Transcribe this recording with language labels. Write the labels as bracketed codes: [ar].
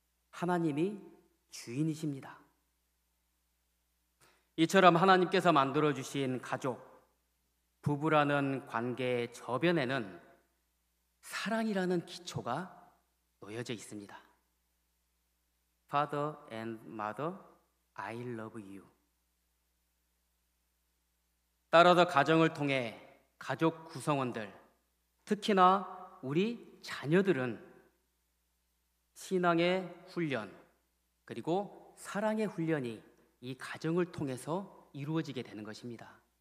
[ko] 하나님이 주인이십니다. 이처럼 하나님께서 만들어주신 가족, 부부라는 관계의 저변에는 사랑이라는 기초가 놓여져 있습니다. [en] Father and Mother, I love you. [ko] 따라서 가정을 통해 가족 구성원들, 특히나 우리 자녀들은 신앙의 훈련 그리고 사랑의 훈련이 이 가정을 통해서 이루어지게 되는 것입니다.